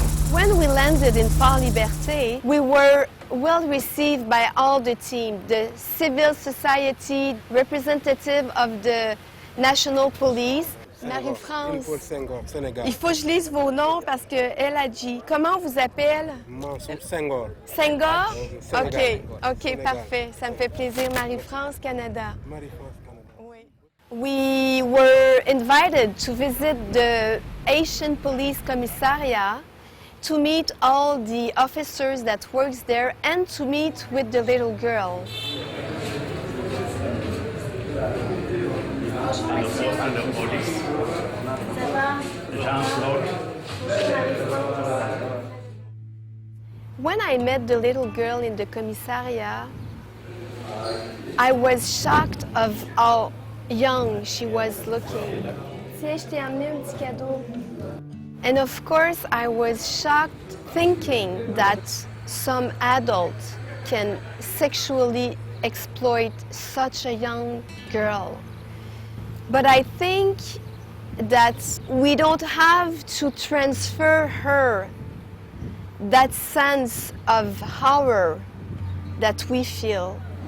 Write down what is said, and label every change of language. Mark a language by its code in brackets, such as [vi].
[en] When we landed in Fort Liberté, we were well received by all the team, the civil society, representative of the national police. [fr] Marie-France, il faut que je lise vos noms parce qu'elle a dit. Comment on vous appelle? Mansour Senghor. Senghor? Sénégal. Ok, Sénégal. parfait. Ça me fait plaisir. Marie-France, Canada. Marie-France, Canada. Oui. [en] We were invited to visit the Haitian Police Commissariat to meet all the officers that works there and to meet with the little girl. When I met the little girl in the commissariat, I was shocked of how young she was looking. [fr] Tiens, je t'ai amené un petit cadeau. [en] And of course, I was shocked thinking that some adult can sexually exploit such a young girl. But I think that we don't have to transfer her that sense of horror that we feel.